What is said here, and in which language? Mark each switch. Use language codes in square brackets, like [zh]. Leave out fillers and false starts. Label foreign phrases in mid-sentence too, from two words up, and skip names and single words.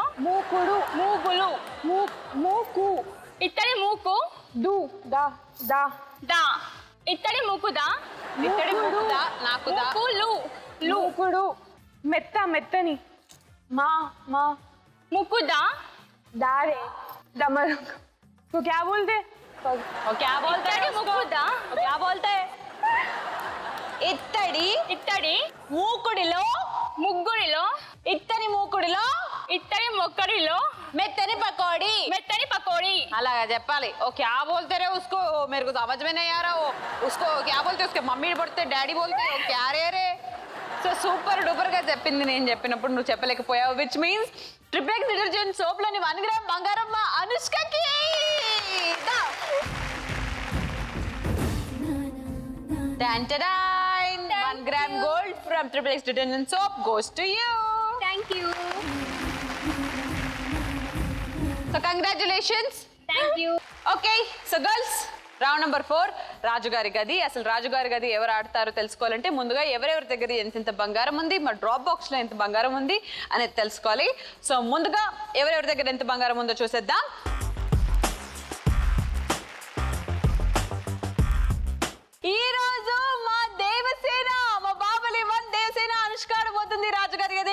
[te] మూకుడు. మూగులు. మూకు. ఇత్తడి మూకు. దు దా దా దా. ఇత్తడి మూకుదా. ఇత్తడి మూకుదా నాకు దా. మూకులు. మూకుడు. మెత్తని. మా మా ముక్కుదా. [hi] दारे दमर को क्या बोलते? और क्या बोलते हैं उसको? क्या बोलते हैं? [te] ఇత్తడి ఇత్తడి మూకుడిలో ముగ్గురిలో. ఇత్తడి మూకుడిలో ఇత్తడి మొక్కడిలో. మెత్తని పకోడీ. మెత్తని పకోడీ. అలాగా చెప్పాలి. [hi] ओ क्या बोलते रे उसको? मेरे को समझ में नहीं आ रहा. वो उसको क्या बोलते? उसके मम्मी बोलते, डैडी बोलते, क्या रे. [te] సో [en] super duper [te] గా చెప్పింది నేను చెప్పినప్పుడు, నువ్వు చెప్పలేకపోయావు. [en] which means [te] ట్రిప్లెక్స్ [en] detergent soap [te] లోని 1 గ్రామ్ బంగారం మా అనుష్కకి. [en] 1 gram gold from Triple X detergent soap goes to you. Thank you. So congratulations. Thank you. Okay, so girls, round number [te] 4 రాజుగారి గది. అసలు రాజుగారి గది ఎవరు ఆడతారో తెలుసుకోవాలంటే ముందుగా ఎవరెవరి దగ్గర ఎంత బంగారం ఉంది, మా [en] drop box [te] లో ఎంత బంగారం ఉంది అనేది తెలుసుకోవాలి. సో ముందుగా ఎవరెవరి దగ్గర ఎంత బంగారం ఉందో చూసేద్దాం. ఈ రోజు మా దేవసేన, మా బాబలి 1 దేవసేన అనుష్క ఆడబోతుంది రాజుగారి గది.